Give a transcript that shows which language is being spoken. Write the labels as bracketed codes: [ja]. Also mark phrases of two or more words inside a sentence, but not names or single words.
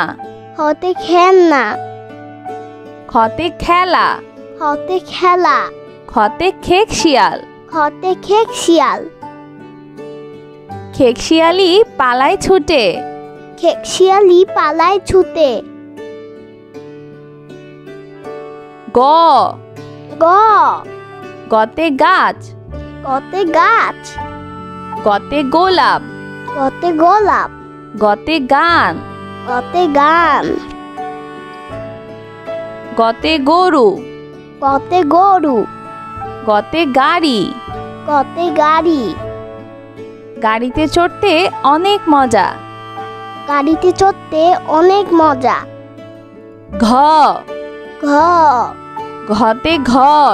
[bn] খতে খেলনা, খতে খেলা, খতে খেলা, খতে খেক শিয়াল, খতে খেক শিয়াল, খেক শিয়ালি পালায় ছুটে। খেক শিয়ালি পালায় ছুটে। গ, গ, গতে গাছ, গতে গাছ, গতে গোলাপ, গতে গোলাপ, গতে গান, গতে গান, গতে গরু, গতে গরু, গতে গাড়ি, গতে গাড়ি, গাড়িতে চড়তে অনেক মজা। গাড়িতে চড়তে অনেক মজা। ঘ, ঘ, ঘতে ঘর,